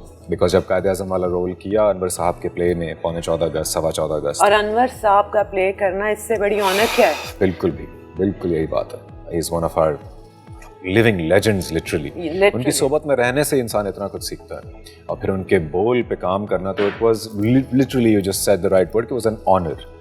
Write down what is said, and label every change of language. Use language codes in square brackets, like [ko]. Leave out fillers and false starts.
[ur] Because جب قائد اعظم والا role کیا انور صاحب کے پلے میں 14 اگست 14.25 اگست, اور انور صاحب کا پلے کرنا اس سے بڑی آنر کیا ہے؟ بالکل یہی بات ہے. [en] He is one of our living legends literally. [ur] ان کی صحبت میں رہنے سے انسان اتنا کچھ سیکھتا ہے, اور پھر ان کے بول پہ کام کرنا, تو [en] it was literally, you just said the right word, it was an honor.